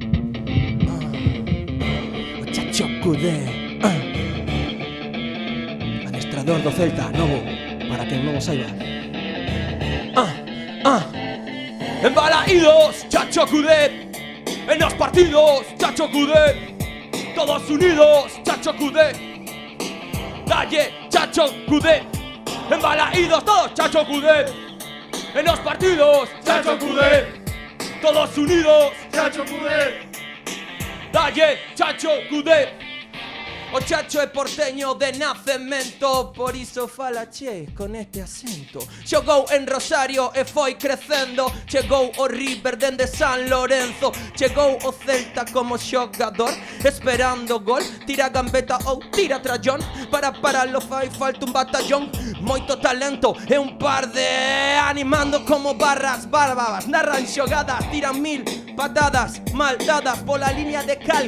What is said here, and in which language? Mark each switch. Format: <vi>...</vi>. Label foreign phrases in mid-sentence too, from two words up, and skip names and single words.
<gl>O Chacho Coudet. Adestrador do Celta, novo, para quen non o saiba. Embalaídos, Chacho Cudé.</gl> <es>En los partidos, Chacho Cudé. Todos unidos,</es> <gl>Chacho Cudé. Dalle, Chacho Cudé. Embalaídos todos, Chacho Cudé.</gl> <es>En los partidos, Chacho Cudé. Todos unidos,</es> <gl>Chacho Cudé. Dalle, Chacho Cudé. O Chacho é porteño de nacemento, por iso fala che con este acento. Xogou en Rosario e foi crecendo, chegou o River dende San Lorenzo, chegou o Celta como xogador, esperando gol, tira gambeta ou tira trallón, para paralo fai falta un batallón, moito talento e un par de animando como barras bárbaras, narran xogadas, tiran 1000 patadas mal dadas pola línea de cal.</gl>